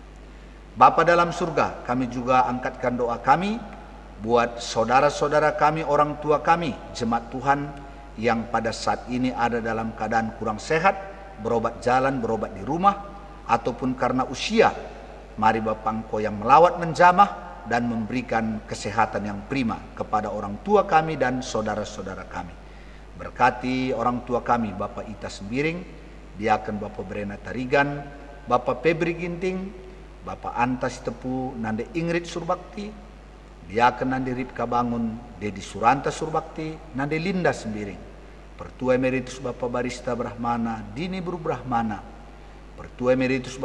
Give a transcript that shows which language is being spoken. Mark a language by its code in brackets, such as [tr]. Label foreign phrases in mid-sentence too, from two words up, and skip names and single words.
[id] Bapa dalam surga, kami juga angkatkan doa kami buat saudara-saudara kami, orang tua kami, jemaat Tuhan yang pada saat ini ada dalam keadaan kurang sehat, berobat jalan, berobat di rumah, ataupun karena usia. Mari Bapa Engkau yang melawat menjamah dan memberikan kesehatan yang prima kepada orang tua kami dan saudara-saudara kami. Berkati orang tua kami, Bapak Ita Sembiring, Diaken Bapak Brena Tarigan, Bapak Febri Ginting, Bapak Antas Tepu, Nande Ingrid Surbakti, Diaken Nande Ripka Bangun, Dedi Suranta Surbakti, Nande Linda Sembiring, Pertua Emeritus Bapak Barista Brahmana, Dini Buru Brahmana, Pertua Emeritus